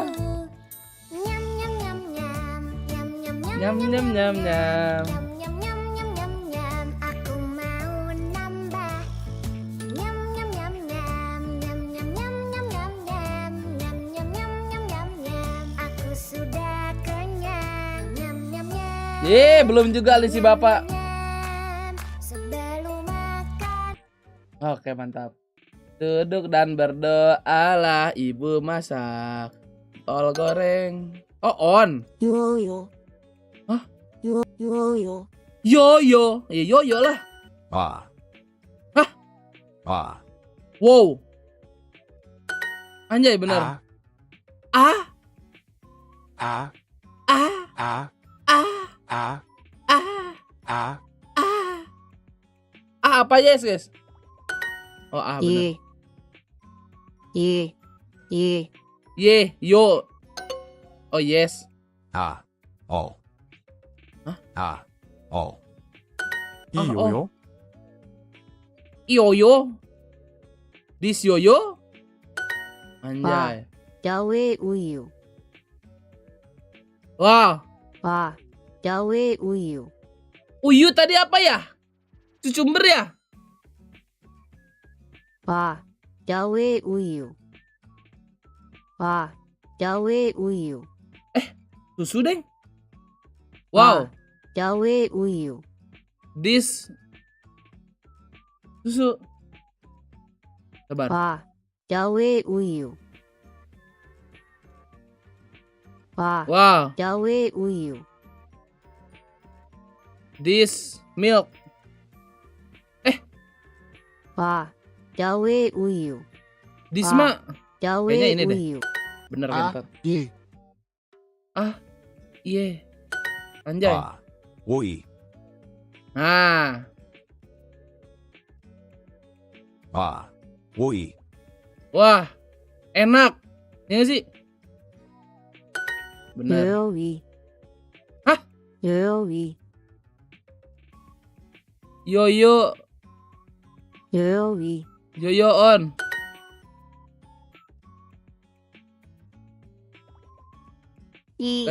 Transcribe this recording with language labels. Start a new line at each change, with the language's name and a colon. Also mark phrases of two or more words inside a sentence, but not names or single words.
Indonesian: Nyam nyam nyam nyam. Nyam nyam nyam. Nyam nyam nyam nyam. Nyam nyam nyam nyam nyam. Aku mau nambah. Nyam nyam nyam nyam. Nyam nyam nyam nyam nyam nyam. Nyam nyam nyam nyam nyam nyam. Aku sudah kenyang. Nyam nyam nyam. Belum juga nih si bapak. Nyam. Sebelum makan. Oke, mantap. Duduk dan berdoalah, ibu masak. Tol goreng. Oh, on.
Korean: 요요. Hah? 요요.
Indonesian: Yoyo. Ya yoyo lah.
Korean: 와. Hah? 와.
Indonesian: Wow. Anjay bener.
Korean: 아. Ah. 아. Ah. 아. Ah. 아. Ah. 아.
Indonesian: Ah. Ah apa yes guys? Oh ah bener.
Korean: 예,
English: Yo. Oh yes.
Korean: 아. 어. 어? 아. 어. 아, 이요요.
English: Yoyo. This yoyo.
Indonesian: Anjay.
Korean: 야외 우유, Wow. 와, 야외 우유,
Indonesian: Uyu tadi apa ya? Cucumber ya?
Korean: 와, 야외 우유, 와, 야외 우유,
Indonesian: Susu deng. Wow.
Korean: 야외 우유,
English: This susu.
Indonesian: Sabar.
Korean: 와, 야외 우유, 와, Wow. 야외 우유,
English: This milk.
Korean: 와, 야외 우유,
English: This Ah. mah.
Korean: 야외
Indonesian: Kayaknya ini deh.
Korean: 우유,
Indonesian: Bener
Korean: 아.
Indonesian: kan?
Korean: 이.
Indonesian: Iya. Anjay.
Korean: 와. 오이.
Indonesian: Nah.
Korean: 와. 오이.
Indonesian: Wah. Enak. Ya nggak sih? Bener.
Korean: 요요위, Hah? 요요위,
Indonesian: Yoyo.
Korean: 요요위,
Indonesian: Yoyo on.
Korean: 이,